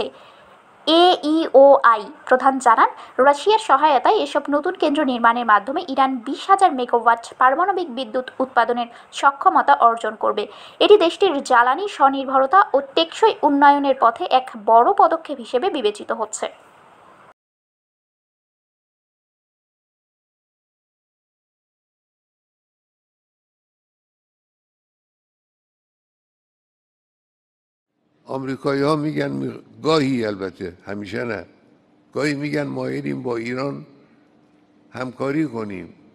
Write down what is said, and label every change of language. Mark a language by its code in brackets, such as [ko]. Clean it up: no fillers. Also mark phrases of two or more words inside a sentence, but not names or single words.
[bn] এইওআই প্রধান জানান, রাশিয়ার সহায়তায় এসব নতুন কেন্দ্র নির্মাণের মাধ্যমে ইরান ২০,০০০ মেগাওয়াট পারমাণবিক বিদ্যুৎ উৎপাদনের সক্ষমতা অর্জন করবে। এটি দেশটির জ্বালানি স্বনির্ভরতা ও টেকসই উন্নয়নের পথে এক বড় পদক্ষেপ হিসেবে বিবেচিত হচ্ছে। [fa] آمریکایی‌ها میگن گاهی، البته همیشه نه، گاهی میگن مایلیم با ایران همکاری کنیم.